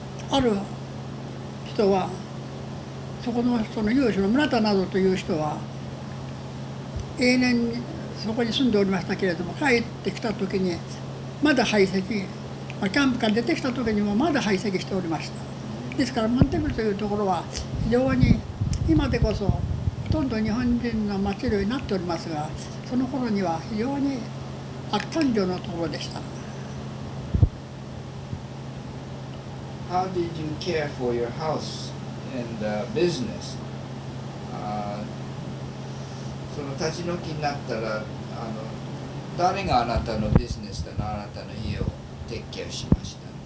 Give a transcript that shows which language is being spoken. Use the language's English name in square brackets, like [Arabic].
[Japanese] ある人はそこの人の有志の村田などという人は永年にそこに住んでおりましたけれども、帰ってきた時にまだ排斥、キャンプから出てきた時にもまだ排斥しておりました。ですからモンテベルというところは非常に今でこそほとんど日本人の町寮になっておりますが、その頃には非常に悪感情のところでした。 [English] How did you care for your house and business? [Japanese] その立ち退きになったら、誰があなたのビジネスだな、あなたの家を撤去しました。